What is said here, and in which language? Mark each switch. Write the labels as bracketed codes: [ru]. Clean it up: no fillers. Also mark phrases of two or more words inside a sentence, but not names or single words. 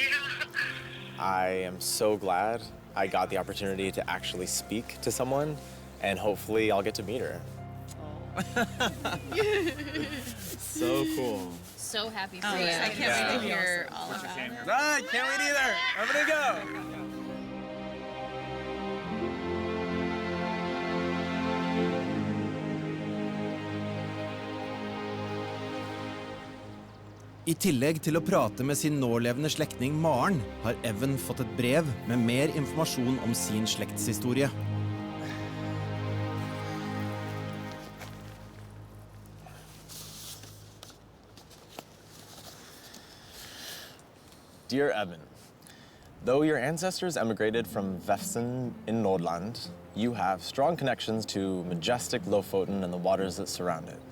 [en] I am so glad I got the opportunity to actually speak to someone, and hopefully I'll get to meet her. So cool. So happy for Oh, you. yeah. I can't wait to hear all about it. I can't wait either. I'm gonna go. [no] I tillegg til å prate med sin nålevende slektning Maren, har Evan fått et brev med mer informasjon om sin slektshistorie. [en] Dear Evan, though your ancestors emigrated from Vefsn in Nordland, you have strong connections to majestic Lofoten and the waters that surround it.